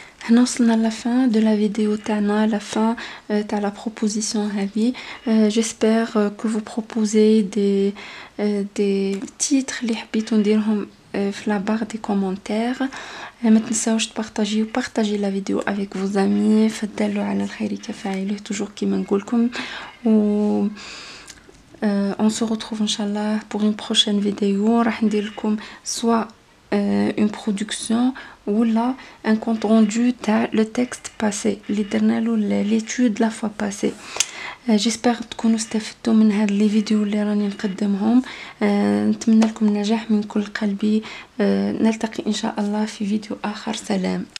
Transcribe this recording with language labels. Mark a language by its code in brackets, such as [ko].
[ar] هنا وصلنا [fr] la fin de la vidéo تاعنا, la fin تاع la proposition هذه. J'espère que vous proposez des titres [ar] اللي حبيتو نديرهم في [fr] la barre des commentaires. [ar] ما تنساوش تبارطاجيو [fr] la vidéo avec vos amis. [ar] فالدال على الخير كفاعله, toujours كيما نقولكم. [fr] و on se retrouve inchallah pour une prochaine vidéo. [ar] راح ندير لكم [fr] soit une production ou là un compte rendu تاع le texte passé [ar] اللي درنا له [fr] l'étude la fois passée. [ar] j'espère تكونوا استفدتوا من هاد لي فيديو اللي راني نقدمهم. نتمنى لكم النجاح من كل قلبي. نلتقي ان شاء الله في فيديو اخر. سلام.